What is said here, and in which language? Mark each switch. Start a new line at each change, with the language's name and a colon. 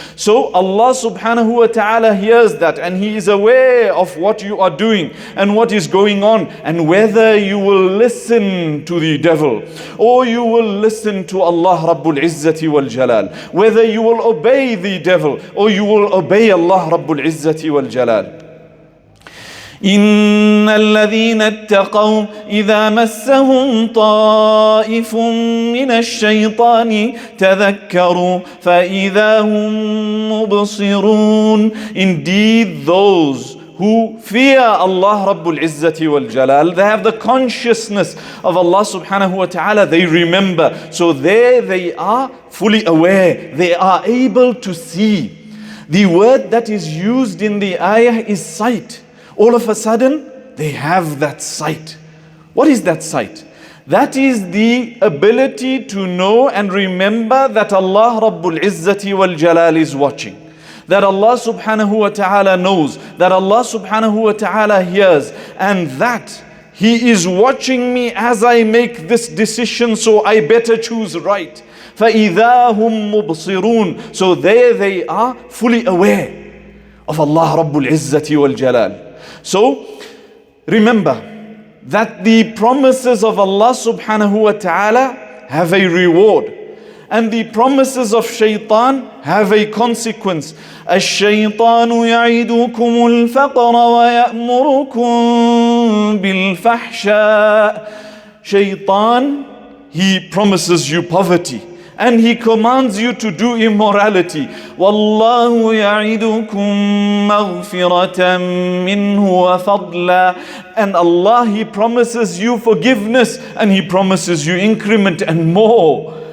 English: So Allah subhanahu wa ta'ala hears that, and He is aware of what you are doing and what is going on, and whether you will listen to the devil or you will listen to Allah Rabbul Izzati wal Jalal, whether you will obey the devil or you will obey Allah Rabbul Izzati wal Jalal.
Arabic: إن الذين اتقوا إذا مسهم طائف من الشيطان تذكروا فإذا هم مبصرون.
English: Indeed, those who fear Allah Rabbul Izzati wal Jalal, they have the consciousness of Allah subhanahu wa ta'ala, they remember. So there they are fully aware, they are able to see. The word that is used in the ayah is sight. All of a sudden, they have that sight. What is that sight? That is the ability to know and remember that Allah Rabbul Izzati wal Jalal is watching. That Allah subhanahu wa ta'ala knows. That Allah subhanahu wa ta'ala hears. And that He is watching me as I make this decision, so I better choose right.
Arabic: فَإِذَا هُمْ مُبْصِرُونَ.
English: So there they are, fully aware of Allah Rabbul Izzati wal Jalal. So remember that the promises of Allah subhanahu wa ta'ala have a reward, and the promises of shaitan have a consequence.
Arabic: الشيطان يعيدكم الفقر ويأمركم بالفحشاء.
English: Shaitan, he promises you poverty and he commands you to do immorality.
Arabic: وَاللَّهُ يَعِدُكُمْ مَغْفِرَةً مِّنْهُ وَفَضْلًا.
English: And Allah, He promises you forgiveness and He promises you increment and more.